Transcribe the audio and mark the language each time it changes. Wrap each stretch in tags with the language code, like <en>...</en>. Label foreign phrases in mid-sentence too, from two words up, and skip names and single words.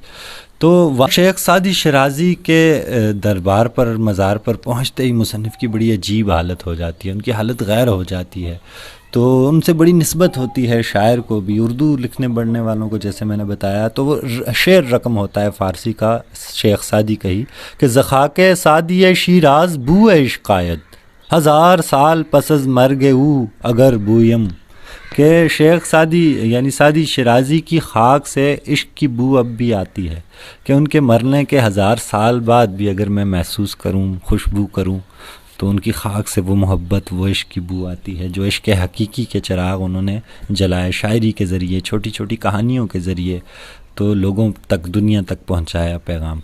<ur>تو شیخ سعدی شیرازی کے دربار پر مزار پر پہنچتے ہی مصنف کی بڑی عجیب حالت ہو جاتی ہے، ان کی حالت غیر ہو جاتی ہے، تو ان سے بڑی نسبت ہوتی ہے شاعر کو بھی، اردو لکھنے پڑھنے والوں کو جیسے میں نے بتایا، تو وہ شعر رقم ہوتا ہے فارسی کا شیخ سعدی کا ہی کہ</ur> <fa>زخاک سعدی شیراز بو عشق آید، 1000 سال پس از مرگ او اگر بویم،</fa> <ur>کہ شیخ سعدی یعنی سعدی شیرازی کی خاک سے عشق کی بو اب بھی آتی ہے، کہ ان کے مرنے کے 1000 سال بعد بھی اگر میں محسوس کروں، خوشبو کروں، تو ان کی خاک سے وہ محبت، وہ عشق کی بو آتی ہے، جو عشق حقیقی کے چراغ انہوں نے جلائے، شاعری کے ذریعے، چھوٹی چھوٹی کہانیوں کے ذریعے، تو لوگوں تک، دنیا تک پہنچایا پیغام۔</ur>